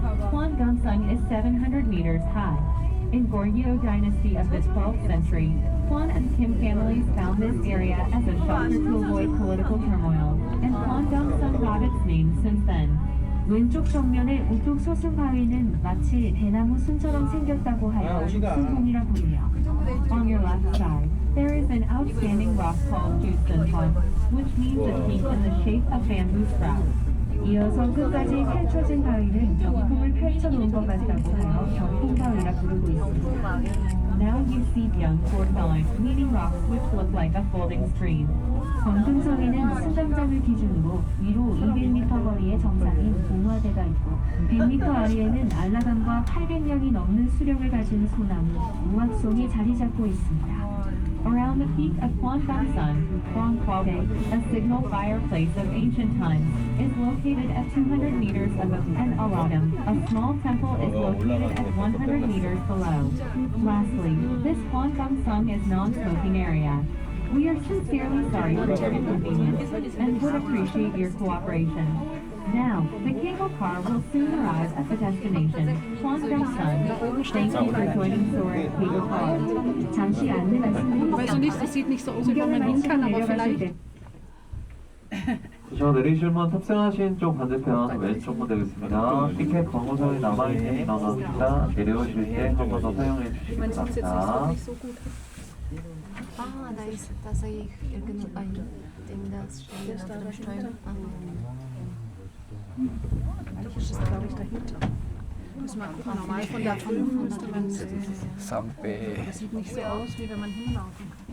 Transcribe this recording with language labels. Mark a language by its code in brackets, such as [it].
[en] Huan Gongsun is 700 meters high. In Goryeo dynasty of the 12th century, Huan and Kim families found this area as a shelter to avoid political turmoil, and Huan Gongsun got its name since then. [ko] 왼쪽 정면의 우뚝 솟은 바위는 마치 대나무 순처럼 생겼다고 하여 옥순봉이라 부르며. [en] On your left side, there is an outstanding rock called Jusunhon, which means a peak in the shape of bamboo sprouts. [ko] 이어서 끝까지 펼쳐진 바위는 병풍을 펼쳐놓은 것 같다고 하여 병풍바위라 부르고 있습니다. [en] Now you see Byung-Por-Thon, meaning rocks which look like a folding stream. [ko] 권금성에는 수정장을 기준으로 위로 200m 거리의 정상인 봉화대가 있고 100m 아래에는 안라강과 800년이 넘는 수령을 가진 소나무, 무악송이 자리 잡고 있습니다. [en] Around the peak of Huan Gongsun, Huang Kwaodae, a signal fireplace of ancient times, is located at 200 meters above, and Aradam, a small temple, is located at 100 meters below. Lastly, this Huan Gongsun is non-smoking area. We are sincerely sorry for your inconvenience and would appreciate your cooperation. Now, the cable car will soon arrive at the destination, Huan Gongsun. Thank you for joining Soarin' Cable Car. [ko] 잠시 안내 [de] Weiß ich nicht, das sieht nicht so aus, wie wenn man hin kann, aber vielleicht. [ko] 저 내리실 문 탑승하신 쪽 반대편 왼쪽문 되겠습니다. 티켓 광고선이 남아있는 인원입니다. 내려오실 때 한 번 더 사용해 주시기 [de] Man sieht es jetzt [ko] 바랍니다. [de] nicht so gut. Ah, da sehe ich irgendein Ding, das steht auf der Steuer. Eigentlich ist es, glaube ich, dahinter. Müssen wir mal gucken. Normal von da drüben müsste man es. Sampai. Das sieht nicht so aus, wie wenn man hinlaufen kann.